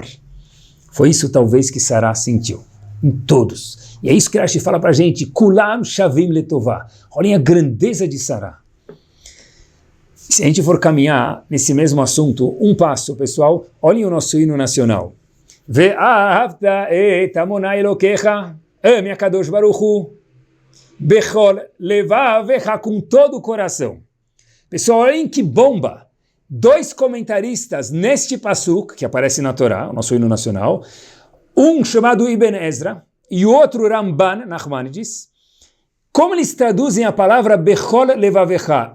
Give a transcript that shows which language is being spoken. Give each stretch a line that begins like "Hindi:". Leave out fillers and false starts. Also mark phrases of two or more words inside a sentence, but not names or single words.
Portuguese: Foi isso talvez que Sará sentiu, em todos. E é isso que Rashi fala para a gente,
Hebrew: כולם שוים לטובה.
Portuguese: Olhem a grandeza de Sará. Se a gente for caminhar nesse mesmo assunto, um passo, pessoal, olhem o nosso hino nacional.
Hebrew: ואהבת את אדוני אלוקיך, ame הקדוש ברוך הוא, בכל לבבך,
Portuguese: com todo o coração. Pessoal, olhem que bomba! 2 comentaristas neste pasuk, que aparece na Torá, o nosso hino nacional, um chamado Ibn Ezra e o outro Ramban, Nachmanides, como eles traduzem a palavra
Hebrew: בכל לבבך?